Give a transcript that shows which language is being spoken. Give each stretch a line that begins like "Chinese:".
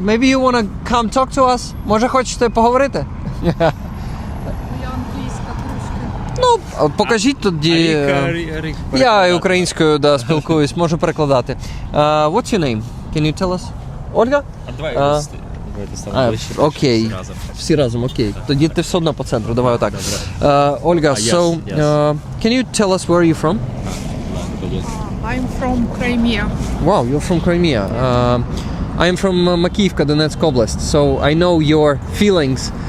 English: Maybe you want to come talk to us?
Ukrainian: Може хочете поговорити? Ну, покажіть тоді. Я українською спілкуюсь, можу перекладати.
English: What's your name? Can you tell us?
Ukrainian: Ольга? Давайте станемо ближче. Окей. всі разом. Всі разом, окей. Тоді ти все одно по центру, давай отак. Ольга,
English: Yes, so yes. can you tell us where are you from? I'm from Crimea. Wow, you're from Crimea. I am from Makivka, Donetsk Oblast, so I know your feelings.